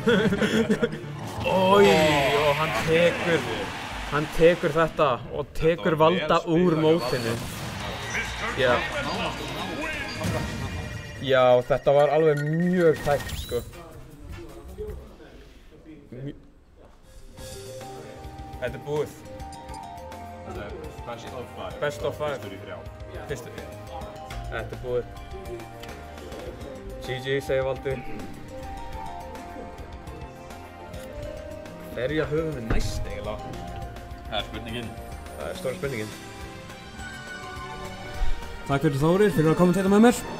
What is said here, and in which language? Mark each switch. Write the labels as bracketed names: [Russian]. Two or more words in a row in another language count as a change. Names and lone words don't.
[Icelandic] Ói, og hann tekur þetta og tekur valda úr mótinu. Já, þetta var alveg mjög tækt, sko. Þetta er búið. Þetta er [English] best of 5. Best of 5. [Icelandic] Fyrstur í 3. Fyrstur. Þetta er búið. GG, segir Valdi. Hverja höfum við næst eiginlega? Það er spurningin. Það er stóra spurningin. Takk fyrir Þórir fyrir að kommentera með mér.